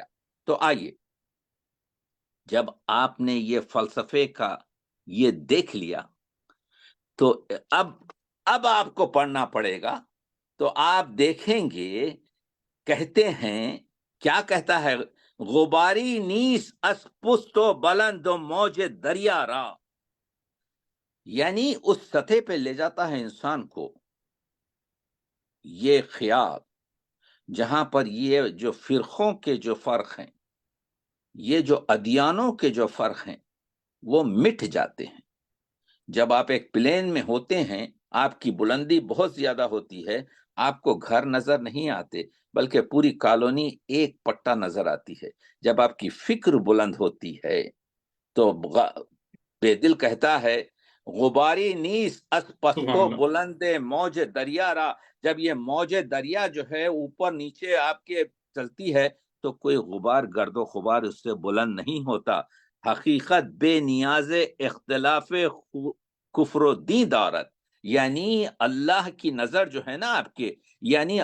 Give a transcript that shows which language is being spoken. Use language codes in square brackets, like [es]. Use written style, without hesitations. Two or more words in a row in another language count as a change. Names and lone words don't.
[ur] تو آئیے جب آپ نے یہ فلسفے کا یہ دیکھ لیا تو اب آپ کو پڑھنا پڑے گا. تو آپ دیکھیں گے کہتے ہیں کیا کہتا ہے، [fa] غباری نیس از پست و بلند و موج دریا را، [ur] یعنی اس سطح پہ لے جاتا ہے انسان کو یہ خیال جہاں پر یہ جو فرقوں کے جو فرق ہیں، یہ جو ادیانوں کے جو فرق ہیں وہ مٹ جاتے ہیں. جب آپ ایک پلین میں ہوتے ہیں آپ کی بلندی بہت زیادہ ہوتی ہے، آپ کو گھر نظر نہیں آتے بلکہ پوری کالونی ایک پٹا نظر آتی ہے. جب آپ کی فکر بلند ہوتی ہے تو بے دل کہتا ہے [fa] غباری نیس از پستو بلند موج دریا را، [ur] جب یہ موج دریا جو ہے اوپر نیچے آپ کے چلتی ہے تو کوئی غبار گرد و غبار اس سے بلند نہیں ہوتا. [fa] حقیقت بے نیاز اختلاف کفر و دین دارت، [ur] یعنی اللہ کی نظر جو ہے نا آپ کے، یعنی